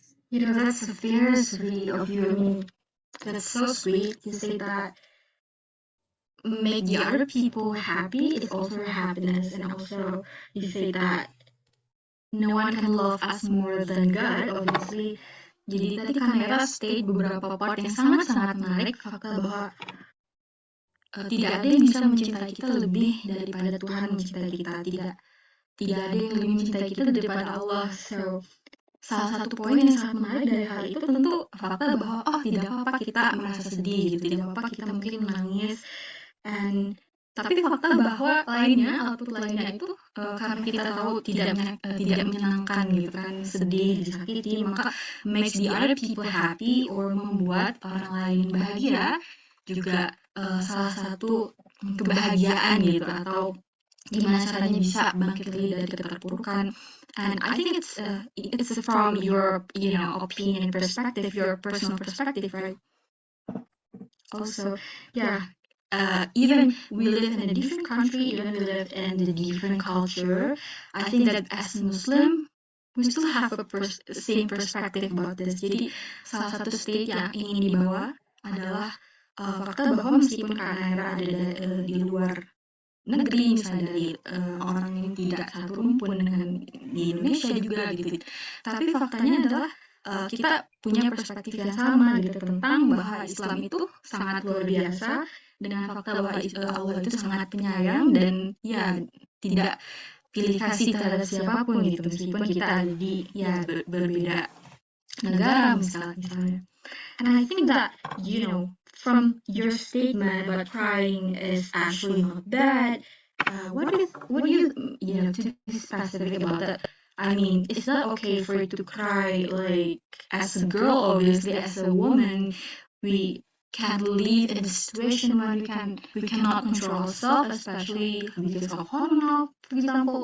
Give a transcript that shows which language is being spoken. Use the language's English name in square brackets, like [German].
[English] You know, that's very sweet of you. I mean, that's so sweet to say that make the other people happy is also your happiness, and also you say that no one can love us more than God, obviously. [Indonesian] Jadi tadi Nayera state beberapa part yang sangat-sangat menarik, fakta bahwa tidak ada yang bisa mencintai kita lebih daripada Tuhan mencintai kita. Tidak ada yang lebih mencintai kita daripada Allah. So, salah satu poin yang sangat menarik dari hal itu tentu fakta bahwa tidak apa-apa kita merasa sedih gitu, tidak apa-apa kita mungkin menangis. Tapi fakta bahwa output lainnya itu karena kita tahu tidak menyenangkan gitu kan, sedih, disakiti, maka [English] makes the other people happy [Indonesian] or membuat orang lain bahagia juga salah satu kebahagiaan gitu, atau gimana caranya bisa bangkit dari keterpurukan. [English] And I think it's from your opinion, perspective, your personal perspective, right? Also, yeah. Even we live in a different country, even we live in a different culture, I think that as Muslim, we still have a same perspective about this. [Indonesian] Jadi salah satu state yang ingin dibawa adalah fakta bahwa meskipun Kak Nayera ada di luar negeri, misalnya dari orang yang tidak satu rumpun dengan di Indonesia juga gitu, tapi faktanya adalah kita punya perspektif yang sama gitu tentang bahwa Islam itu sangat luar biasa, dengan fakta bahwa Allah itu sangat penyayang dan ya tidak pilih kasih terhadap siapapun gitu, meskipun kita ada di berbeda negara misalnya. [English] And I think that from your statement about crying is actually not bad. What do you to be specific about that? I mean, is that okay for you to cry? Like, as a girl, obviously, as a woman, we can't live in a situation where we cannot control ourselves, especially because of hormonal, for example.